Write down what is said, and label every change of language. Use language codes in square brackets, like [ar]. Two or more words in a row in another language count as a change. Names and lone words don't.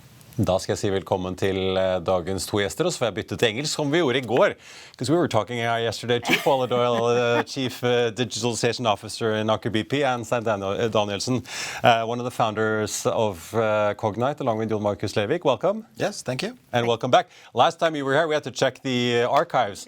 [no] Da skal jeg si velkommen til dagens to gjester, og så får jeg bytte til engelsk, som vi gjorde I går. [en] Because we were talking AI yesterday too. Paula Doyle, Chief Digitalization Officer in Aker BP, and Stein Danielsen, one of the founders of Cognite, along with Jon Markus Levik. Welcome. Yes, thank you. And welcome back. Last time you were here, we had to check the archives.